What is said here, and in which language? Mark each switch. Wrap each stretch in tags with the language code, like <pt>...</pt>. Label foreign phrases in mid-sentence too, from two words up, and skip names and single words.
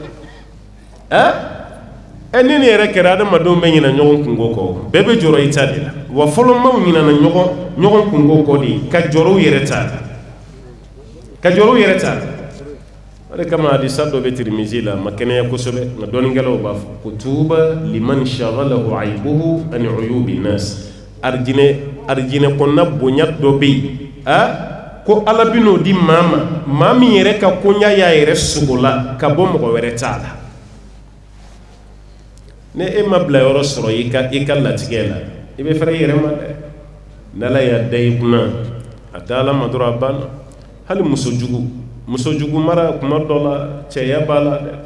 <bm>la ni ne yɛrɛ kɛra adamadenw bɛ ɲinɛ ɲɔgɔn kungo kɔ bɛɛ bɛ jɔrɔ i ta de la wa fɔlɔ maaw ɲinɛna ɲɔgɔn kungo kɔ de ka jɔrɔ u yɛrɛ ta la ka jɔrɔ u yɛrɛ ta la o de kama hadisa dɔ bɛ Tirmizi la ma kɛnɛya kosɛbɛ nka dɔɔninkɛlaw b'a fɔ ko</bm> <ar>طوبى لمن شغله عيبه عن عيوب الناس</ar> <bm>arijinɛ kɔnɔna bonya dɔ bɛ yen ko ala bɛ n'o di maa ma maa min yɛrɛ ka koɲa y'a yɛrɛ sogo la ka bɔ mɔgɔ wɛrɛ t'a la ne e ma bila yɔrɔ sɔrɔ i ka latigɛ la i bɛ fɛrɛ i yɛrɛ ma dɛ n'ala y'a da i kunna a da ala ma dɔrɔn a banna hali muso jugu mara kuma dɔ la cɛya b'a la dɛ</bm>